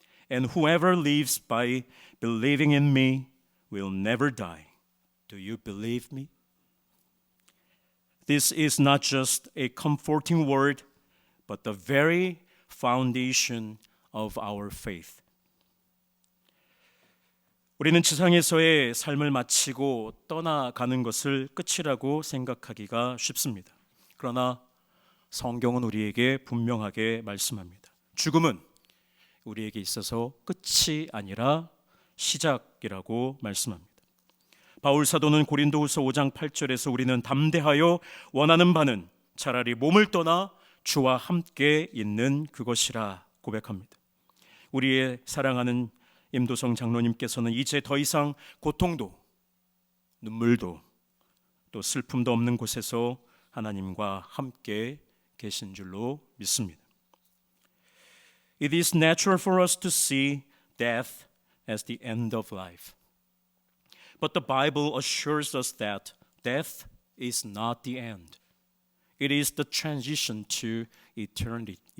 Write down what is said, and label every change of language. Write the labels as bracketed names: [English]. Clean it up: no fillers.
[English] And whoever lives by believing in me will never die. Do you believe me? This is not just a comforting word, but the very foundation of our faith. [Korean] 우리는 지상에서의 삶을 마치고 떠나가는 것을 끝이라고 생각하기가 쉽습니다. 그러나 성경은 우리에게 분명하게 말씀합니다. 죽음은 우리에게 있어서 끝이 아니라 시작이라고 말씀합니다. 바울 사도는 고린도후서 5장 8절에서 우리는 담대하여 원하는 바는 차라리 몸을 떠나 주와 함께 있는 그것이라 고백합니다. 우리의 사랑하는 임도성 장로님께서는 이제 더 이상 고통도 눈물도 또 슬픔도 없는 곳에서 하나님과 함께 계신 줄로 믿습니다. [English] It is natural for us to see death as the end of life. But the Bible assures us that death is not the end. It is the transition to eternity.